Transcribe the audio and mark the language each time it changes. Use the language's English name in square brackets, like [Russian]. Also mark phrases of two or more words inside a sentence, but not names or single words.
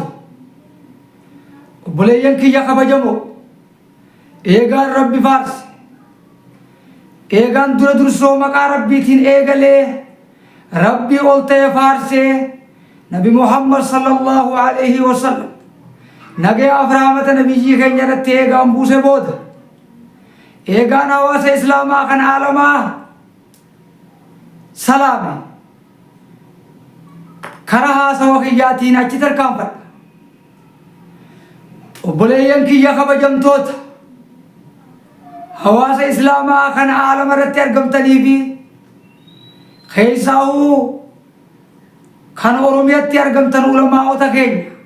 [Oromo] obboleeyyan kiyya kabajamoo, eegaan rabbi faarse, eegaan dura dursoo maqaa rabbiitiin eegalee rabbii ol ta'e faarsee nabi muhammad [Arabic] صلى الله عليه وسلم [Oromo] nagayaaf rahmata nabiyyii keenya irratti eegaan buuse booda eegaan hawaasa islaamaa kan aalamaa salaame karaa haasawa kiyyaatiin achi tarkaanfadha. obboleeyyan kiyya kabajamtoota hawaasa islaamaa kan aalama irratti argamtanii fi keessaa'uu kan oromiyaatti argamtan ulamaa'ota keenya,